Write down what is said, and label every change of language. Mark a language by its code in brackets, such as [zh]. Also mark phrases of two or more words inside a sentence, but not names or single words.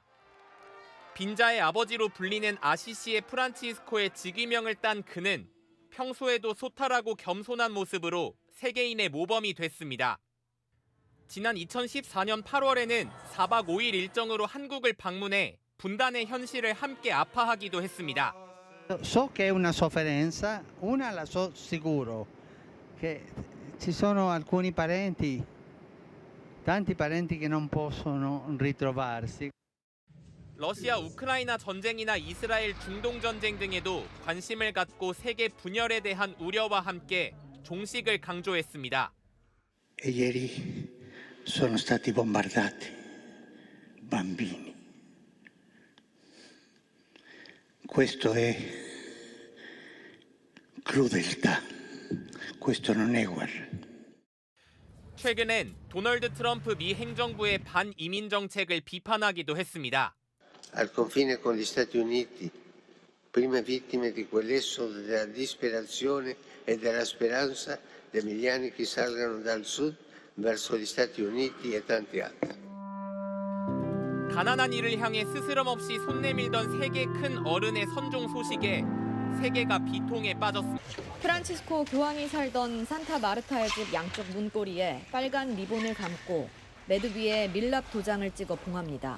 [ko] 빈자의 아버지로 불리는 아시시의 프란치스코의 직위명을 딴 그는 평소에도 소탈하고 겸손한 모습으로 세계인의 모범이 됐습니다. 지난 2014년 8월에는 4박 5일 일정으로 한국을 방문해 분단의 현실을 함께 아파하기도 했습니다. [it] So che è una sofferenza, una la so sicuro, che ci sono alcuni parenti, tanti parenti che non possono ritrovarsi. [ko] 러시아 우크라이나 전쟁이나 이스라엘 중동 전쟁 등에도 관심을 갖고 세계 분열에 대한 우려와 함께 종식을 강조했습니다. [it] E ieri sono stati bombardati bambini. Questo è crudeltà. Questo non è guerra. [ko] 최근엔 도널드 트럼프 미 행정부의 반이민 정책을 비판하기도 했습니다. [it] Al confine con gli Stati Uniti, prime vittime di quell'esodo della disperazione e della speranza dei milioni che salgano dal sud verso gli Stati Uniti e tanti altri. [ko] 가난한 이를 향해 스스럼 없이 손 내밀던 세계 큰 어른의 선종 소식에 세계가 비통에 빠졌습니다. 프란치스코 교황이 살던 산타 마르타의 집 양쪽 문고리에 빨간 리본을 감고 매듭 위에 밀랍 도장을 찍어 봉합니다.